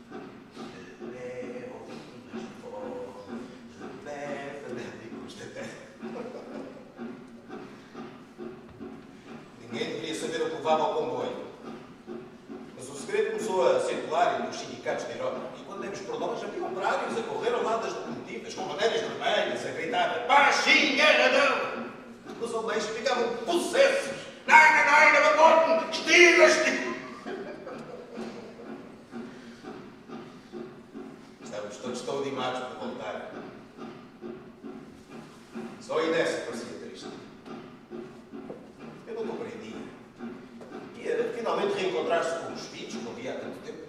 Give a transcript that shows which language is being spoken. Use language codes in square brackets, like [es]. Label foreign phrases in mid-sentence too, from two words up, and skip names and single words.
[pt] Ninguém deveria saber o que levava ao comboio. Mas o segredo começou a circular entre os sindicatos da Europa. E quando demos por nós, havia operários a correr ao lado das locomotivas, com bandeiras vermelhas, a gritar: "Baixinho, guerradão!" Os alemães ficavam possessos. [de] "Nein, nein, nein, verboten! Still, still!" [pt] Estávamos todos tão animados por voltar. Só a Inês parecia triste. Eu não compreendia. Ia finalmente reencontrar-se com os filhos, que não via há tanto tempo.